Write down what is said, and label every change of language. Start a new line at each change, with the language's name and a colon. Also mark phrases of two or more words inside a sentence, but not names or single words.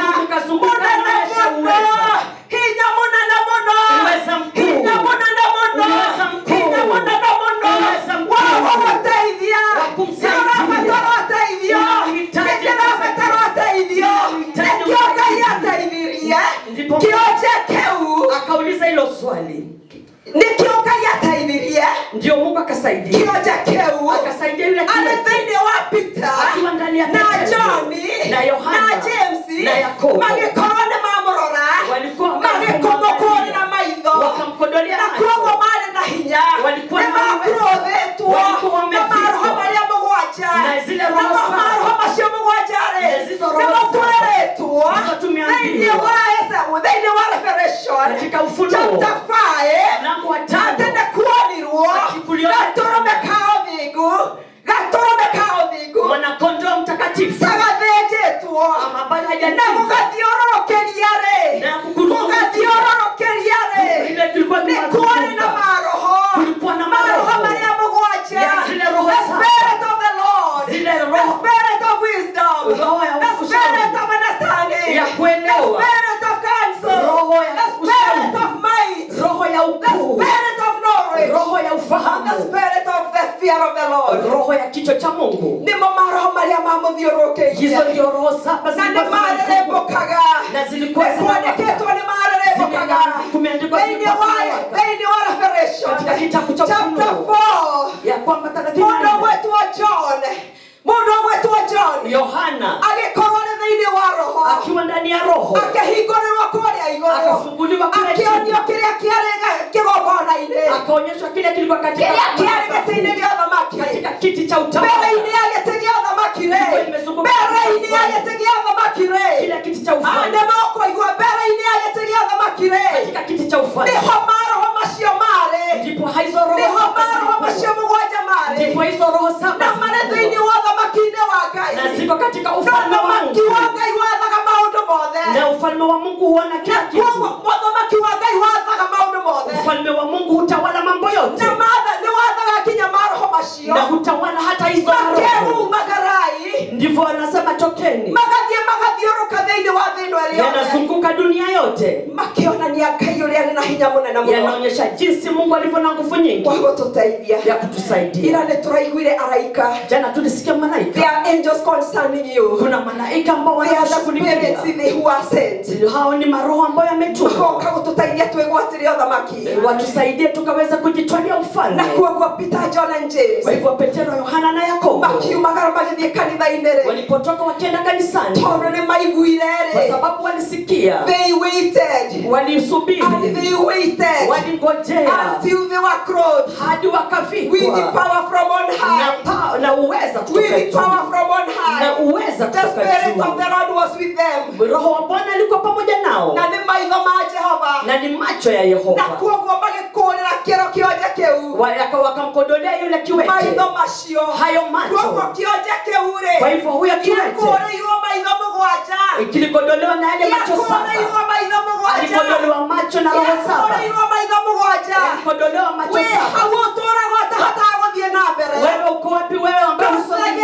Kikuyu: Mũnene mũno. Hinya mũnene mũno. Hinya mũnene mũno. Hinya mũnene mũno. Wa gũgũteithia. Nĩũrabatara ũteithio. Nĩkĩrabatara ũteithio. Nĩkĩo Ngai ateithirie. Kĩonje kĩu.
Swahili: Akauliza hilo swali.
Kikuyu: Nĩkĩo Ngai ateithirie.
Swahili: Ndio Mungu akasaidia.
Kikuyu: Kĩonje kĩu.
Swahili: Akasaidia yule
Kikuyu: Arĩ thĩinĩ wa Peter.
Swahili: Akiwa ndani ya
Kikuyu: na John.
Swahili: Na Yohana.
Kikuyu: Na James.
Swahili: Na Yakobo.
Kikuyu: Magĩkorwo nĩmamũrora. Magĩkũmũkũrĩra maitho.
Swahili: Wakamkodolea
Kikuyu: Na kuoguo marĩ na hinya. Nĩmakurothĩtwo. Na maroho marĩa mũgwanja. Na maroho macio mũgwanja rĩ. Nĩmũkwĩrĩtwo. Thĩinĩ wa Revelation.
Swahili: Katika Ufunuo.
Kikuyu: Chapter 5.
Swahili: Mlango wa 5.
Kikuyu: Atĩ nĩkuonirwo. Gatũrũme ka ũthingu. Gatũrũme ka ũthingu. Mwana-kondoo mtakatifu. Gathĩnjĩtwo. Na mũgathiũrũrũkĩria rĩ. Mũgathiũrũrũkĩria rĩ. Nĩ kwarĩ na maroho. Maroho marĩa mũgwanja.
English: The Spirit of the Lord. The Spirit of wisdom. The Spirit of understanding. The Spirit of counsel. The Spirit of might. The Spirit of knowledge. The Spirit of the fear of the Lord.
Swahili: Roho ya kichwa cha Mungu.
Kikuyu: Nimo maroho marĩa mamũthiũrũrũkĩirie.
Swahili: Hizo ndio roho saba
Kikuyu: Na nĩmarerembũkaga.
Swahili: na zilikuwa
Kikuyu: Kwandĩkĩtwo nĩmarerembũkaga. Thĩinĩ wa Revelation.
Swahili: katika kitabu cha
Kikuyu: Chapter
Swahili: Ufunuo
Kikuyu: 4.
Swahili: ya kwamba
Kikuyu: Mũndũ wetwo John. Mũndũ wetwo John.
Swahili: Yohana
Kikuyu: agĩkorwo nĩ thĩinĩ wa roho.
Swahili: akiwa ndani ya roho.
Kikuyu: Akahingũrĩrwo kũrĩa igũrũ.
Swahili: Akafunguliwa kule juu.
Kikuyu: Akĩonio kĩrĩa kĩarĩ kĩgongona-inĩ.
Swahili: Akaonyeshwa kile kilikuwa katika
Kikuyu: Kĩrĩa kĩarĩ gĩtĩ-inĩ gĩa ũthamaki.
Swahili: katika kiti cha utawala.
Kikuyu: Mbere-inĩ ya gĩtĩ gĩa ũthamaki rĩ. Mbere-inĩ ya gĩtĩ gĩa ũthamaki rĩ.
Swahili: Kile kiti cha ufalme.
Kikuyu: Nĩ mũkũigua mbere-inĩ ya gĩtĩ gĩa ũthamaki rĩ.
Swahili: Katika kiti cha ufalme.
Kikuyu: Nĩho maroho macio marĩ.
Swahili: Ndipo hizo roho
Kikuyu: Nĩho maroho macio mũgwanja marĩ.
Swahili: ndipo hizo roho saba
Kikuyu: Na marĩ thĩinĩ wa ũthamaki-inĩ wa Ngai.
Swahili: na ziko katika ufalme wa
Kikuyu: Ũthamaki
Swahili: Mungu.
Kikuyu: wa Ngai wathaga maũndũ mothe.
Swahili: Na ufalme wa Mungu huona kila kitu.
Kikuyu: Ũthamaki wa Ngai wathaga maũndũ mothe.
Swahili: Ufalme wa Mungu hutawala mambo yote.
Kikuyu: Na nĩ wathaga kinya maroho macio.
Swahili: Na hutawala hata hizo roho.
Kikuyu: Makerumaga rai.
Swahili: Ndivyo wanasema tokeni.
Kikuyu: Magathiũrũka thĩinĩ wa thĩ ĩno ĩrĩa yothe.
Swahili: Yanazunguka dunia yote.
Kikuyu: Makĩonania Ngai ũrĩa arĩ na hinya mũnene mũno.
Swahili: Yanaonyesha jinsi Mungu alivyo na nguvu nyingi
Kikuyu: Wa gũtũteithia.
Swahili: ya kutusaidia.
Kikuyu: Ira nĩtũraiguire araika.
Swahili: Jana tulisikia malaika.
English: They are angels concerning you.
Swahili: Kuna malaika ambao
English: They are the
Swahili: wanashughulikia.
English: spirits who are sent.
Swahili: Hao ni maroho ambayo yametumwa.
Kikuyu: Magoka gũtũteithia twĩgwatĩre ũthamaki.
Swahili: Watusaidie tukaweza kujitwalia ufalme.
Kikuyu: Na kuoguo Peter, John and James.
Swahili: Kwa hivyo Petero, Yohana na Yakobo
Kikuyu: makiumagara magĩthiĩ kanitha-inĩ rĩ.
Swahili: walipotoka wakienda kanisani
Kikuyu: Tondũ nĩmaiguire
Swahili: kwa
Kikuyu: rĩ.
Swahili: sababu walisikia.
English: They waited.
Swahili: Walisubiri.
English: And they waited.
Swahili: Walingojea
English: Until they were clothed.
Swahili: hadi
English: With the
Swahili: wakavikwa
English: power from on high.
Swahili: na uweza kutoka
English: With the
Swahili: juu.
English: power from on high.
Swahili: Na uweza
English: The
Swahili: kutoka
English: Spirit of
Swahili: juu.
English: the Lord was with them.
Swahili: Roho wa Bwana alikuwa pamoja nao.
Kikuyu: Na nĩ maitho ma Jehova.
Swahili: Na ni macho ya
Kikuyu: Na
Swahili: Yehova.
Kikuyu: kuoguo magĩkũũrĩra kĩero kĩonje kĩu.
Swahili: Wakamkodolea yule kiwete.
Kikuyu: Maitho macio.
Swahili: Hayo macho.
Kikuyu: Kuoguo kĩonje kĩu rĩ.
Swahili: Kwa hivyo huyo kiwete
Kikuyu: Gĩakũũrĩirwo maitho mũgwanja.
Swahili: kilikodolewa na yale macho saba.
Kikuyu: Gĩakũũrĩirwo maitho mũgwanja.
Swahili: Alikodolewa macho na roho saba.
Kikuyu: Gĩakũũrĩirwo maitho mũgwanja.
Swahili: Alikodolewa macho
Kikuyu: We
Swahili: saba.
Kikuyu: hau ũtũũraga ũtahotaga gũthiĩ na mbere.
Swahili: Wewe uko wapi wewe ambaye